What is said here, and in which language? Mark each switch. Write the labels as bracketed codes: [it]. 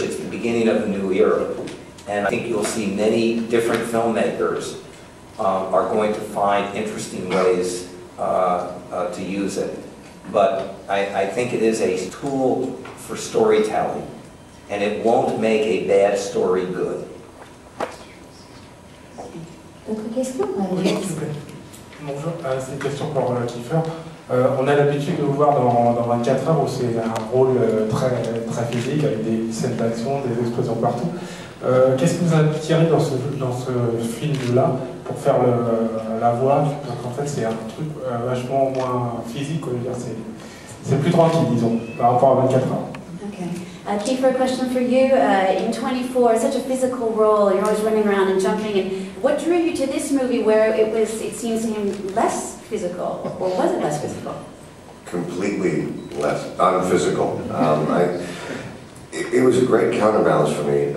[en] It's the beginning of a new era. And I think you'll see many different filmmakers are going to find interesting ways to use it. But I think it is a tool for storytelling, and it won't make a bad story good. [fr] D'autres questions? Oui, s'il vous plaît. Bonjour, c'est une question pour Kiefer. On a l'habitude de vous voir dans 24 heures où c'est un rôle très physique avec des scènes d'action, des explosions partout. Qu'est-ce que vous avez tiré dans ce film-là pour faire la voix? Donc en fait c'est un truc vachement moins physique, quoi. C'est plus tranquille, disons, par rapport à 24 heures. [en] Okay. Kiefer, a question for you. In 24, such a physical role, you're always running around and jumping. And what drew you to this movie where it seems to him less physical, or was it less physical? Completely less, unphysical. It was a great counterbalance for me.